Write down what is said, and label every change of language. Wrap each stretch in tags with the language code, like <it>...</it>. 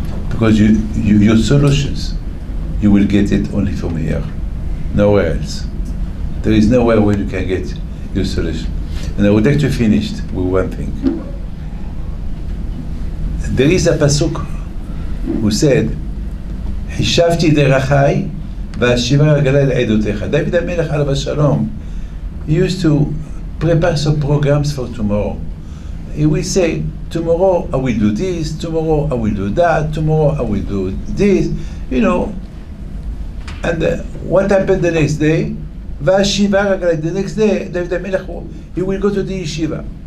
<en>Because your solutions, you will get it only from here, nowhere else. There is nowhere where you can get your solution. And I would like to finish with one thing. There is a pasuk who said,</en> <he>חישבתי דרכי והשיבה רגלי לעדותיך.</he> <en>David HaMelech עליו השלום, he used to prepare some programs for tomorrow. He will say, tomorrow I will do this, tomorrow I will do that, tomorrow I will do this, you know. And what happened the next day? The next day, David HaMelech, he will go to the yeshiva.</en>